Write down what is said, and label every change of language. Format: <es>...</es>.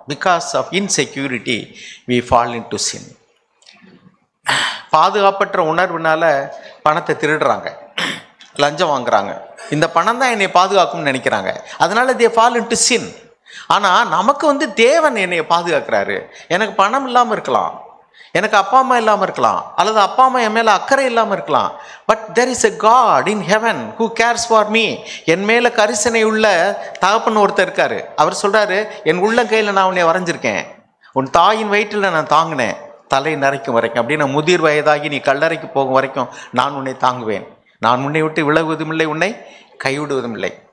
<en>Because of insecurity we fall into sin.</en> <ta>பாதுகாப்பற்ற உணர்வுனால பணத்தை திருடுறாங்க, லஞ்சம் வாங்குறாங்க. இந்த பணம் தான் என்னை பாதுகாக்கும்னு நினைக்கிறாங்க, அதனால</ta> <en>They fall into sin.</en> <ta>ஆனால் நமக்கு தேவன் என்னை பாதுகாக்கிறாரு. எனக்கு பணம் இல்லாமல் இருக்கலாம், எனக்கு அப்பா அம்மா இல்லாமல் இருக்கலாம், அல்லது அப்பா அம்மா என் மேலே அக்கறை இல்லாமல் இருக்கலாம்.</ta> <en>But there is a God in heaven who cares for me.</en> <ta>என் மேலே கரிசனை உள்ள தகப்பன் ஒருத்தர் இருக்காரு. அவர் சொல்கிறாரு, என் உள்ளங்கையில் நான் உன்னை வரைஞ்சிருக்கேன், உன் தாயின் வயிற்றில் நான் தாங்கினேன், தலை நரைக்கும் வரைக்கும், அப்படின்னா முதிர் வயதாகி நீ கல்லறைக்கு போகும் வரைக்கும் நான் உன்னை தாங்குவேன், நான் உன்னை விட்டு விலகுவதும் இல்லை, உன்னை கைவிடுவதும் இல்லை.</ta>